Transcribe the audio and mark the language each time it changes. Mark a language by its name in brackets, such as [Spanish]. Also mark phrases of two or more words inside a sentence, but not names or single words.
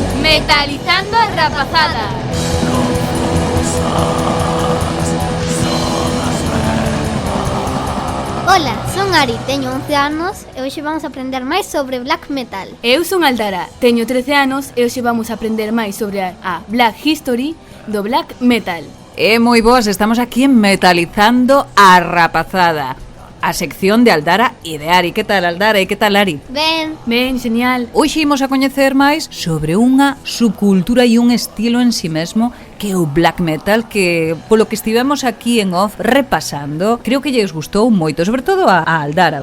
[Galician] Metalizando a rapazada. Ola, son Ari, teño 11 anos e hoxe vamos a aprender máis sobre [English] black metal. [Galician] Eu son Aldara, teño 13 anos e hoxe vamos a aprender máis sobre a [English] Black History [Galician] do [English] black metal. [Galician] Moi boas, estamos aquí en Metalizando a rapazada, a sección de Aldara e de Ari. Que tal, Aldara, e que tal, Ari? Ben, Genial. Hoxe imos a coñecer máis sobre unha subcultura e un estilo en si mesmo que é o [English] black metal, [Galician] que polo que estivemos aquí en off repasando, creo que lles gustou moito, sobre todo a Aldara.